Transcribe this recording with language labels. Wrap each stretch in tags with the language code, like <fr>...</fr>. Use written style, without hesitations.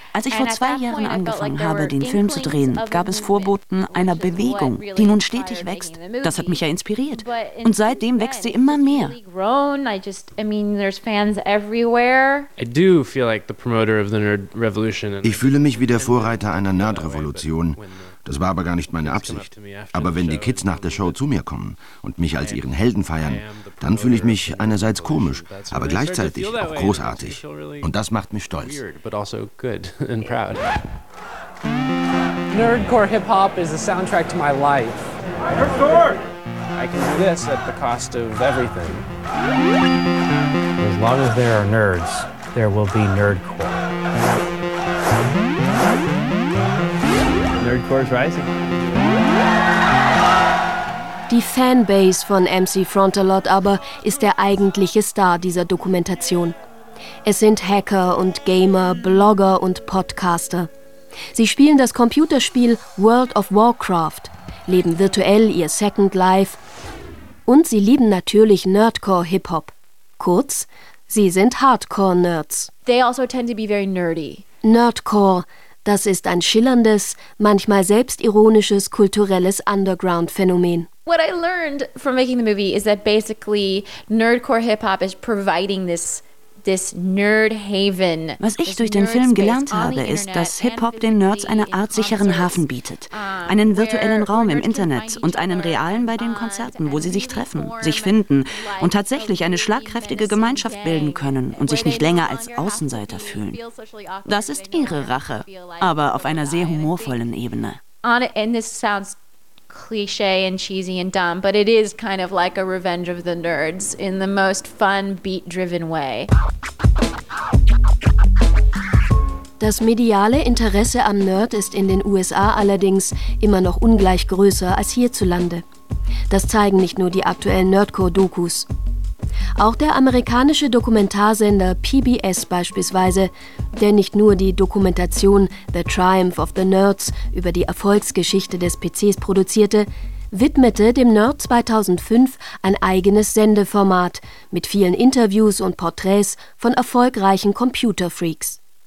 <de>Als ich vor 2 Jahren angefangen habe, den Film zu drehen, gab es Vorboten einer Bewegung, die nun stetig wächst. Das hat mich ja inspiriert. Und seitdem wächst sie immer mehr. Ich fühle mich wie der Vorreiter einer Nerd-Revolution. Das war aber gar nicht meine Absicht. Aber wenn die Kids nach der Show zu mir kommen und mich als ihren Helden feiern, dann fühle ich mich einerseits komisch, aber gleichzeitig auch großartig. Und das macht mich stolz.</de> <en>Nerdcore Hip-Hop is a soundtrack to my life. For sure! I can do this at the cost of everything. As long as there are nerds, there will be Nerdcore.</en> <de>Die Fanbase von MC Frontalot aber ist der eigentliche Star dieser Dokumentation. Es sind Hacker und Gamer, Blogger und Podcaster. Sie spielen das Computerspiel World of Warcraft, leben virtuell ihr Second Life und sie lieben natürlich Nerdcore-Hip-Hop. Kurz, sie sind Hardcore-Nerds.</de> <en>They also tend to be very nerdy.</en> <de>Nerdcore. Das ist ein schillerndes, manchmal selbstironisches kulturelles Underground-Phänomen.</de> <en>What I learned from making the movie is that basically nerdcore hip-hop is providing this nerd haven.</en> <de>Was ich durch den Film gelernt habe, ist, dass Hip-Hop den Nerds eine Art sicheren Hafen bietet. Einen virtuellen Raum im Internet und einen realen bei den Konzerten, wo sie sich treffen, sich finden und tatsächlich eine schlagkräftige Gemeinschaft bilden können und sich nicht länger als Außenseiter fühlen. Das ist ihre Rache, aber auf einer sehr humorvollen Ebene.</de> <en>Cliche and cheesy and dumb, but it is kind of like a revenge of the nerds in the most fun, beat-driven way.</en> <de>Das mediale Interesse am Nerd ist in den USA allerdings immer noch ungleich größer als hierzulande. Das zeigen nicht nur die aktuellen Nerdcore-Dokus. Auch der amerikanische Dokumentarsender PBS beispielsweise, der nicht nur die Dokumentation The Triumph of the Nerds über die Erfolgsgeschichte des PCs produzierte, widmete dem Nerd 2005 ein eigenes Sendeformat mit vielen Interviews und Porträts von erfolgreichen Computerfreaks.</de>